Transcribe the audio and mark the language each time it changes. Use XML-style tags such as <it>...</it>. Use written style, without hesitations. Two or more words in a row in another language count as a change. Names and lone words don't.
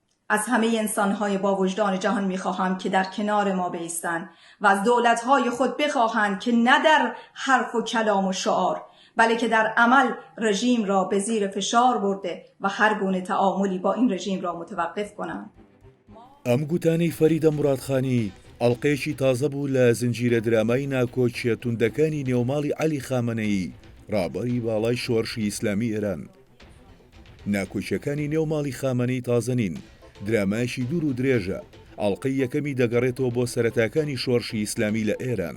<fa>از همه انسانهای با وجدان جهان میخواهم که در کنار ما بایستند و از دولتهای خود بخواهند که نه در حرف و کلام و شعار بلکه در عمل رژیم را به زیر فشار برده و هر گونه تعاملی با این رژیم را متوقف کنند.</fa> <ckb>ئەم گوتانەی فەریدە موڕادخانی ئەڵلقەیەکی تازە بوو لە زنجیرە درامای ناکۆچیە توندەکانی نێوماڵی عەلی خامنەئی ڕابەری باڵای شۆڕشی ئیسلامی ئێران. ناکۆچیەکانی نێوماڵی خامنەی تازە نین، درامایەکی دوور و درێژە، ئەڵلقەی یەکەمی دەگەڕێتەوە بۆ سەرەتاکانی شۆڕشی ئیسلامی لە ئێران.</ckb>